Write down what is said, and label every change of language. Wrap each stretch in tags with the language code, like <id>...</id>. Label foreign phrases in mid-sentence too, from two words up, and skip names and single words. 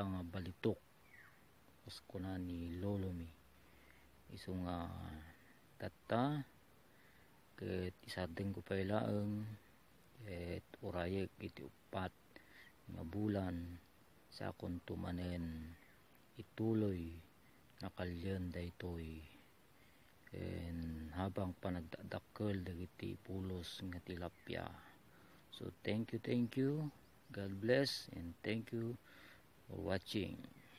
<ilo>nga balitok usko na ni lolomi isu nga tatta ket isardeng ko pay laeng ket urayek iti upat nga bulan sa kuntumanen ituloy na kalyen daytoy and habang panagdadakkel dagiti pulos nga tilapia.</ilo> <en>So thank you, God bless, and thank you for watching.</en>